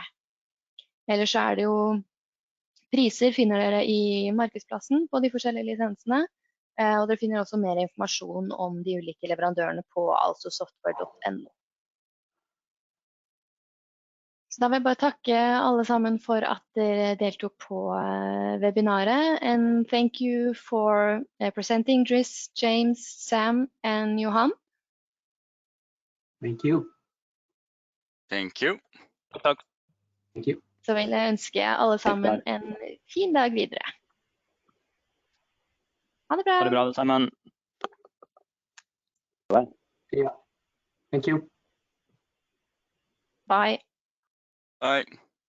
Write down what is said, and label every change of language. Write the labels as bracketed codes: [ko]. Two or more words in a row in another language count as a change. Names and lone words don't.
[no] Ellers så det jo priser finner dere I markedsplassen på de forskjellige lisensene, og dere finner også mer informasjon om de ulike leverandørene på alsosoftware.no. Så da vil jeg bare takke alle sammen for at dere deltok på webinaret, [en] and thank you for presenting Driss, James, Sam and Johan. Thank you. Thank you. [no] Takk. [en] Thank you. [no] Så vil jeg ønske alle sammen en fin dag videre. Ha det bra. Ha det bra, alle sammen. [en] Bye. Yeah. Thank you. Bye. Bye.